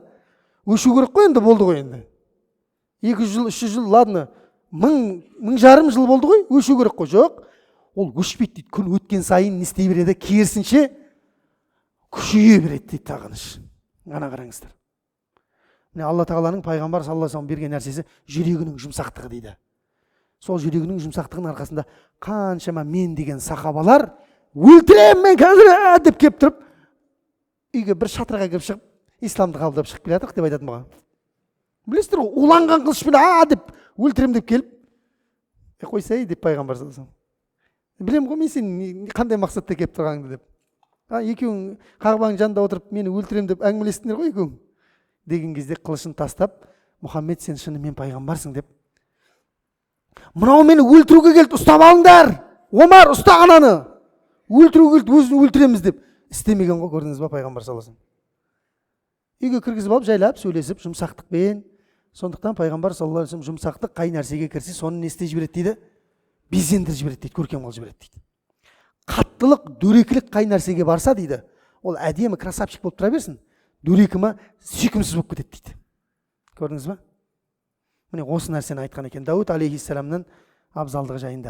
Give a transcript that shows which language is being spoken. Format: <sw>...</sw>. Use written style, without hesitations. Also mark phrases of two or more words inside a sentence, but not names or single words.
<kk>Өшу керек қой енді, болды ғой енді. 200 жыл, 300 жыл, ладно, 1000 жыл болды ғой, өшу керек қой. Жоқ, ол өшпейді дейді. Күн өткен сайын не істей береді, керісінше күшейе береді дейді тағыныш. Ана қараңыздар. Міне Алла Тағаланың пайғамбар</kk> <ar>صلى الله عليه وسلم</ar> <kk>берген нәрсесі жүрегінің жұмсақтығы дейді. Сол жүрегінің жұмсақтығының арқасында қаншама мен деген сахабалар өлтіремін мен қазір деп келіп тұрып, үйге бір шатырға кіріп шығып, исламды қабылдап шығып келе жатырмық деп айтады маған. Білесіздер ғой, уланған қылышпен деп өлтірем деп келіп, қойсай деп пайғамбар</kk> <ar>صلى الله عليه وسلم.</ar> <kk>Білем ғой мен сен қандай мақсатта келіп тұрғаныңды деп. Екеуің Қағбаның жанында отырып мені өлтірем деп әңгімелестіңдер ғой екеуің. Деген кезде қылышын тастап, Мұхаммед сен шынымен пайғамбарсың деп. Мынау мені өлтіруге келді, ұстап алыңдар. Омар, ұста ананы. Өлтіруге келді, өзін өлтіреміз деп. Істемеген ғой, көрдіңіз ба пайғамбар</kk> <ar>صلى الله عليه وسلم.</ar> <kk>Үйге кіргізіп алып, жайлап сөйлесіп, жұмсақтықпен. Сондықтан пайғамбар</kk> <ar>صلى الله عليه وسلم</ar> <kk>жұмсақтық қай нәрсеге кірсе, соны не істей жібереді дейді? Безендіріп жібереді дейді, көркем қылып жібереді дейді. Қаттылық, дөрекілік қай нәрсеге барса дейді, ол әдемі красавчик болып тұра берсін, дөрекімі сүйкімсіз болып кетеді дейді. Көрдіңіз ба? Міне осы нәрсені айтқан екен Дауд алейхиссаламның абзалдығы жайында.</kk>